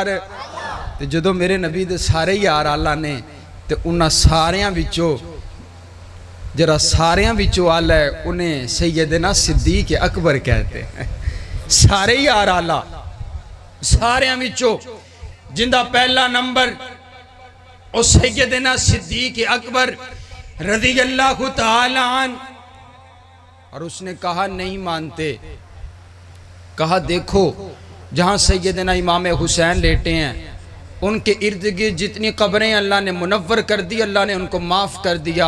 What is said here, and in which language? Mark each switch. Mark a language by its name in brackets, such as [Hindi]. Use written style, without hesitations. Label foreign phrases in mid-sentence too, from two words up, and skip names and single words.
[Punjabi] تے جدو میرے نبی دے سارے یار آلہ نے تے انہاں ساریاں وچوں جرا ساریاں وچوں آلہ ہے [Urdu] انہیں سیدنا صدیق اکبر کہتے ہیں۔ [Punjabi] سارے یار آلہ ساریاں وچوں جندہ پہلا نمبر اور سیدنا صدیق اکبر رضی اللہ تعالیٰ عنہ۔ [Urdu] اور اس نے کہا نہیں مانتے، کہا دیکھو جہاں سیدنا امام حسین لیٹے ہیں ان کے ارد گرد جتنی قبریں اللہ نے منور کر دی، اللہ نے ان کو معاف کر دیا۔